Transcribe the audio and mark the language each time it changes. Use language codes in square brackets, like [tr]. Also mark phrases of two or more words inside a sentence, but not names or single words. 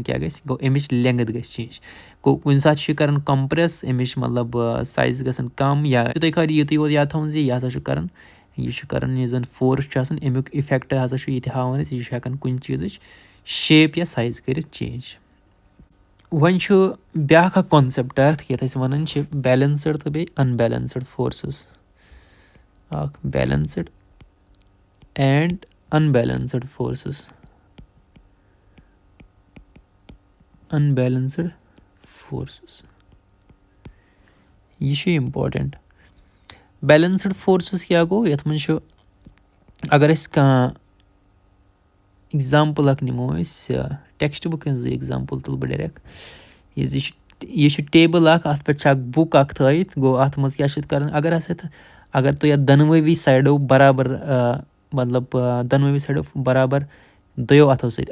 [ks] کیٛاہ گژھِ گوٚو اَمِچ لٮ۪نٛگٕتھ گژھِ چینٛج گوٚو کُنہِ ساتہٕ چھُ یہِ کَران کَمپرٛٮ۪س اَمِچ مطلب سایز گژھان کَم یا تُہۍ خٲلی یُتُے یوت یاد تھاوُن زِ یہِ ہسا چھُ کَران یہِ چھُ کَران یُس زَن فورس چھُ آسان اَمیُک اِفٮ۪کٹ ہسا چھُ یہِ تہِ ہاوان أسۍ یہِ چھُ ہٮ۪کان کُنہِ چیٖزٕچ شیپ یا سایز کٔرِتھ چینٛج وۄنۍ چھُ بیٛاکھ اَکھ کانسٮ۪پٹ اَتھ یَتھ أسۍ وَنان چھِ بیلَنسٕڈ تہٕ بیٚیہِ [en] unbalanced forces [ks] اَکھ [en] balanced and unbalanced forces unbalanced forces [ks] یہِ چھُ [en] important balanced forces [ks] کیٛاہ گوٚو یَتھ منٛز چھُ اگر أسۍ کانٛہہ اٮ۪گزامپٕل اَکھ نِمو أسۍ [en] text book [ks] ہِنٛز اٮ۪گزامپٕل تُلہٕ بہٕ ڈایرٮ۪کٹ یہِ چھُ ٹیبٕل اَکھ اَتھ پٮ۪ٹھ چھِ اَکھ بُک اَکھ تھٲیِتھ گوٚو اَتھ منٛز کیٛاہ چھِ اَتھ کَران اگر تُہۍ اَتھ دۄنوٲوی سایڈو برابر مطلب دۄنوٲوی سایڈو برابر دۄیو اَتھو سۭتۍ